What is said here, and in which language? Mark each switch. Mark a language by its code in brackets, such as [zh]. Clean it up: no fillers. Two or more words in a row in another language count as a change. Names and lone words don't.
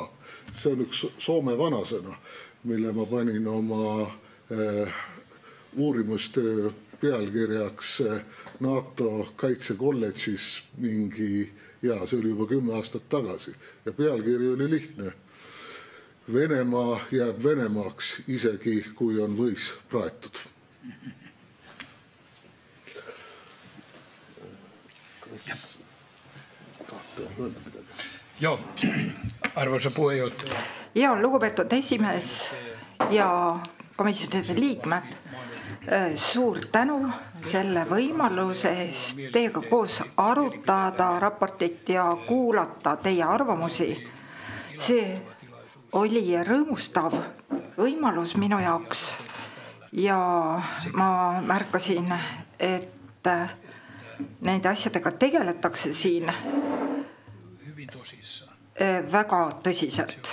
[et] See on üks Soome vanasõna, mille ma panin oma uurimustöö pealkirjaks NATO kaitsekolledžis see oli juba 10 aastat tagasi. Ja pealkiri oli lihtne. Venemaa jääb Venemaaks isegi, kui on võis praetud. [fi] Joo, arvoisa puheenjohtaja. [et] Ja lugupeetud esimees ja komisjonide liikmed, suur tänu selle võimaluse eest teiega koos arutada raportit ja kuulata teie arvamusi. See oli rõõmustav võimalus minu jaoks ja ma märkasin, et nende asjadega tegeletakse siin väga tõsiselt.